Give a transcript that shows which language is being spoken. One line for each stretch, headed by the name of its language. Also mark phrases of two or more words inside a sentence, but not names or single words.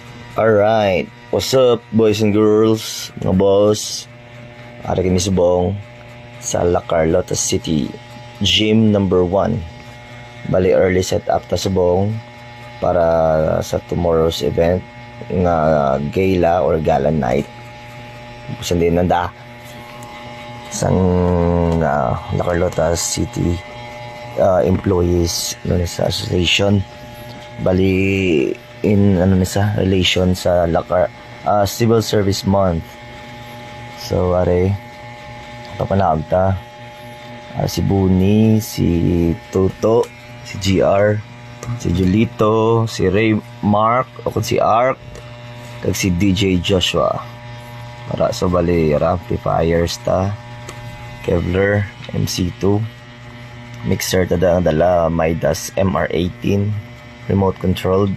English: Alright, what's up boys and girls,
Hiligaynon: mga boss? Ari kami subong sa La Carlota City, gym number 1. Bali
English: early set up
Hiligaynon: ta subong para sa
English: tomorrow's event
Hiligaynon: nga gala or
English: gala night.
Hiligaynon: Busan din nanda sang La Carlota City Employees Association. Bali in relation sa Civil Service Month. So are papanaog ta si Buni, si Toto, si GR, si Julito, si Ray Mark o si Ark kag si DJ Joshua. Para so bali amplifiers ta, Kevlar MC2, mixer ta dala Midas MR18
English: remote controlled.